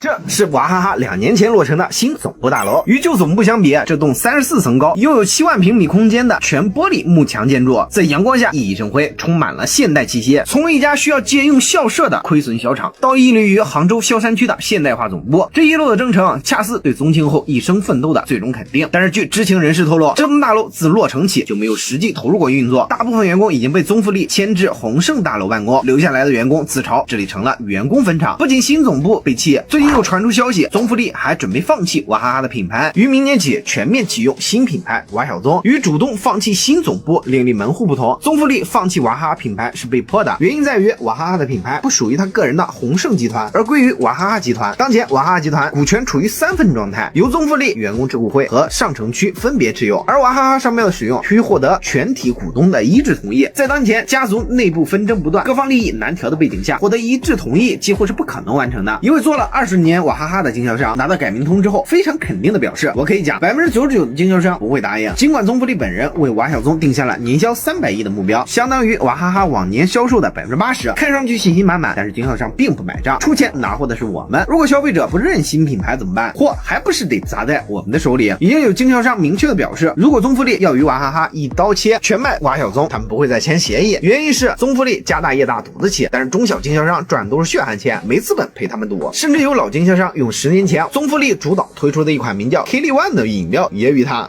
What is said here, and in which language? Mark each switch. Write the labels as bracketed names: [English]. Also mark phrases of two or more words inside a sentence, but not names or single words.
[Chinese] 這是娃哈哈2年前落成的新总部大楼。与舊总部相比，這棟34層高、擁有7萬平米空間的全玻璃幕牆建築，在陽光下熠熠生輝，充滿了現代氣息。從一家需要借用校舍的虧損小廠，到屹立於杭州萧山區的現代化總部，這一路的征程，恰似對宗慶後一生奮鬥的最終肯定。但是據知情人士透露，這棟大樓自落成起就沒有實際投入過運作，大部分員工已經被宗馥莉遷至宏盛大樓辦公，留下來的員工自嘲這裡成了員工墳場。不僅新總部被棄，最近又傳出消息，宗馥莉還準備放棄娃哈哈的品牌，於明年起全面啟用新品牌娃小宗。與主動放棄新總部另立门戶不同，宗馥莉放棄娃哈哈品牌是被迫的，原因在于娃哈哈的品牌不屬於他個人的宏盛集團，而歸於娃哈哈集團。當前娃哈哈集團股權處於3份狀態，由宗馥莉員工智庫會和上城區分別持有，而娃哈哈商標的使用需獲得全體股東的一致同意。在當前家族內部紛爭不斷、各方利益難調的背景下，獲得一致同意幾乎是不可能完成的。一位做了20年娃哈哈的經銷商拿到改名通之後，非常肯定的表示，我可以講99%的經銷商不會答應。儘管宗馥莉本人為娃小宗定下了年銷300億的目標，相當於娃哈哈往年銷售的80%，看上去信心滿滿，但是經銷商並不買賬，出錢拿貨的是我們。如果消費者不認新品牌怎麼辦？貨還不是得砸在我們的手裡。已經有經銷商明確的表示，如果宗馥莉要與娃哈哈一刀切，全賣娃小宗，他們不會再簽協議。原因是宗馥莉家大業大賭得起，但是中小經銷商賺的都是血汗錢，沒資本陪他們賭。甚至有老經銷商用10年前宗馥莉主導推出的一款名叫 Kelly One 的飲料揶揄他。